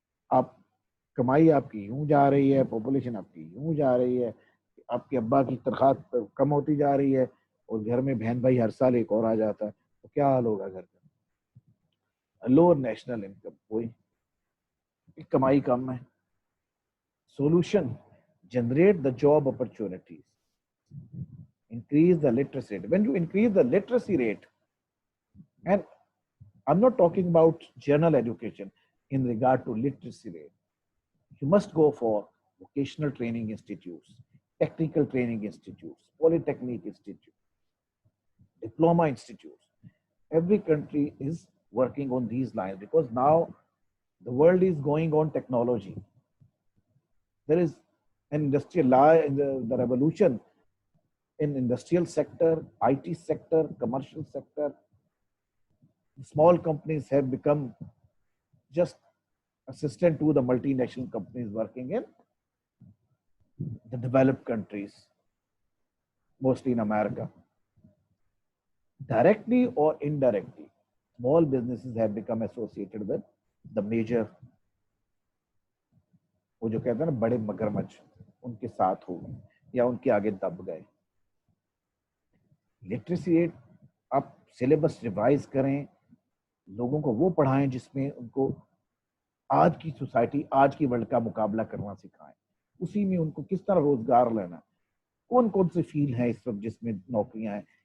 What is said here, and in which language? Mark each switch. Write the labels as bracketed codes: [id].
[hi] आप कमाई आपकी यूं जा रही है, पॉपुलेशन आपकी यूं जा रही है, आपके अब्बा की तनख्वाह कम होती जा रही है, और घर में बहन भाई हर साल एक और आ जाता है, तो क्या हाल होगा घर का? लोअर नेशनल इनकम, कोई कमाई कम है. [en] Solution, generate the job opportunities, increase the literacy rate. When you increase the literacy rate, and I'm not talking about general education in regard to literacy rate, you must go for vocational training institutes, technical training institutes, polytechnic institutes, diploma institutes. Every country is working on these lines because now the world is going on technology. There is an industrial law in the revolution in industrial sector, IT sector, commercial sector. Small companies have become just assistant to the multinational companies working in the developed countries, mostly in America. Directly or indirectly, small businesses have become associated with the major, [hi] वो जो कहते हैं ना बड़े मगरमच्छ, उनके साथ हो गए या उनके आगे दब गए. लिटरेसी रेट, आप सिलेबस रिवाइज करें, लोगों को वो पढ़ाएं जिसमें उनको आज की सोसाइटी, आज की वर्ल्ड का मुकाबला करना सिखाएं, उसी में उनको किस तरह रोजगार लेना, कौन कौन से फील्ड हैं इस वक्त जिसमें नौकरियां हैं,